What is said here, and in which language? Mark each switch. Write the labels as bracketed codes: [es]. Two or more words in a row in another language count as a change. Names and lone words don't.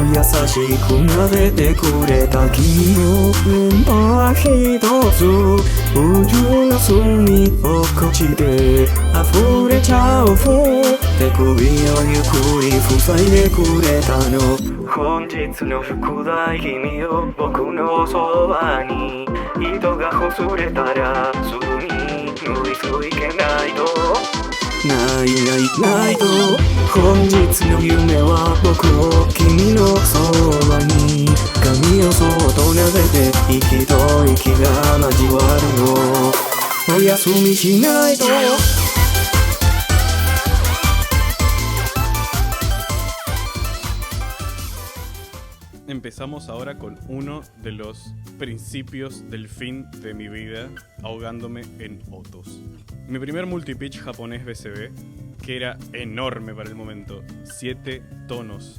[ja] 優しく撫でてくれた君の目は一つ宇宙の隅落っこちて溢れちゃう手首をゆっくり塞いでくれたの本日の副題君よ僕のそばに糸がほつれたらすぐに縫い付けないとないと本日の夢は僕を君のそばに髪をそっと撫でて息と息が交わるのお休みしないと [es] Empezamos ahora con uno de los principios del fin de mi vida, ahogándome en otos. Mi primer multipitch japonés BCB, que era enorme para el momento, 7 tonos.